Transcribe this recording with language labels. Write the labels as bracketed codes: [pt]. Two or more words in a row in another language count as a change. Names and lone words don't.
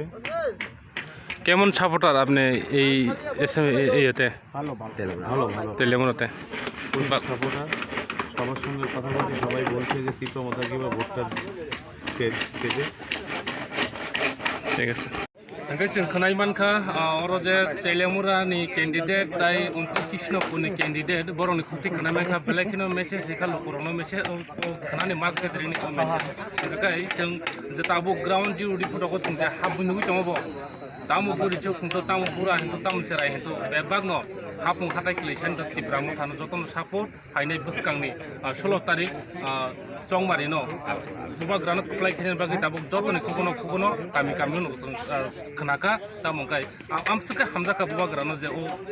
[bn] কেমন সাপোর্টার আপনি এই ইয়েতে ভালো ভালো ভালো তেলেঙ্গানাতে? সাপোর্টার, সবার সঙ্গে কথা বলছি, সবাই বলছে যে ত্রিপুরা মথা কিংবা ভোটটা পেতে। ঠিক আছে। [trp] जों खोनाय मानखा जे तेलेमुरानि कैंडिडेट ताई 29 कृष्णपुरनि कैंडिडेट बर'नि खुंथि खोनाय मानखा बेलायखिनो मेसेज सिखा लखरनो मेसेज खोनानि [en] mass gathering [trp] मेसेज ओंखाय जों जे ताबो [en] ground zero report [trp] जों जे हाबुनुगै दङबो तामु बुरिचो खुंतो तामु बुरा हिंतो तामु सेराय हिंतो बेबागनो हापुं हाथाय क्लेशन टिप्रा मथानो जतन सापोर्ट फाइनाय बसकांनि 16 तारिख चंमारिनो बुबाग्रानो कुप्लाय खेनेन बागै ताबो जतन खुगनो गामि गामिनो जों खोनाका तामंगाय आमसके हामजाका बुबाग्रानो जे ओ